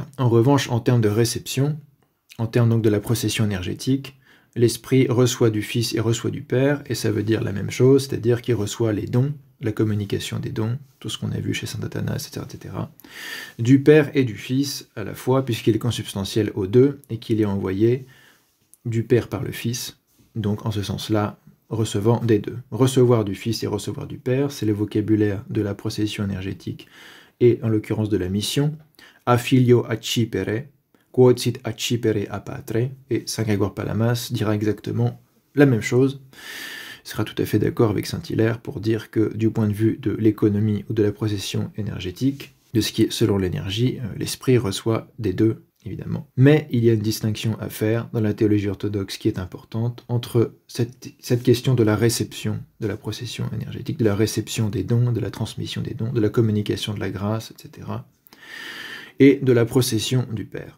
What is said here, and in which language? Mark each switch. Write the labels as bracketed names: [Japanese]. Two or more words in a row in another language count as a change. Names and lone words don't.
[French] En revanche, en termes de réception, en termes donc de la procession énergétique, l'Esprit reçoit du Fils et reçoit du Père, et ça veut dire la même chose, c'est-à-dire qu'il reçoit les dons, la communication des dons, tout ce qu'on a vu chez saint Athanas, etc., du Père et du Fils à la fois, puisqu'il est consubstantiel aux deux, et qu'il est envoyé du Père par le Fils, donc en ce sens-là, recevant des deux. Recevoir du Fils et recevoir du Père, c'est le vocabulaire de la procession énergétique, et en l'occurrence de la mission, [Latin] a filio accipere, quod sit accipere a patre, [French] et saint Grégoire Palamas dira exactement la même chose. Il sera tout à fait d'accord avec Saint-Hilaire pour dire que du point de vue de l'économie ou de la procession énergétique, de ce qui est selon l'énergie, l'esprit reçoit des deux, évidemment. Mais il y a une distinction à faire dans la théologie orthodoxe qui est importante entre cette question de la réception de la procession énergétique, de la réception des dons, de la transmission des dons, de la communication de la grâce, etc., et de la procession du Père.